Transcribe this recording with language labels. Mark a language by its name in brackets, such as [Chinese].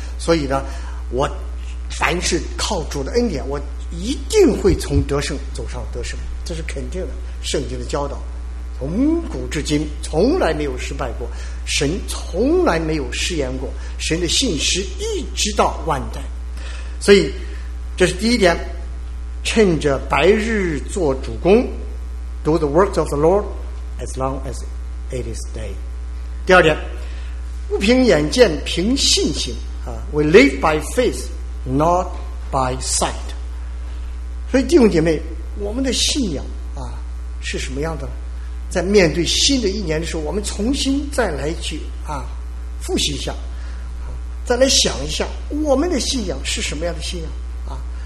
[Chinese] 所以呢，我凡事靠主的恩典，我一定会从得胜走上得胜，这是肯定的。圣经的教导，从古至今从来没有失败过，神从来没有失言过，神的信实一直到万代。所以这是第一点，趁着白日做主工。 [English] Do the works of the Lord as long as it is day. [Chinese] 第二点，不凭眼见，凭信心啊。 [English] We live by faith, not by sight. [Chinese] 所以弟兄姐妹，我们的信仰啊是什么样的？在面对新的一年的时候，我们重新再来去啊复习一下啊，再来想一下我们的信仰是什么样的信仰啊。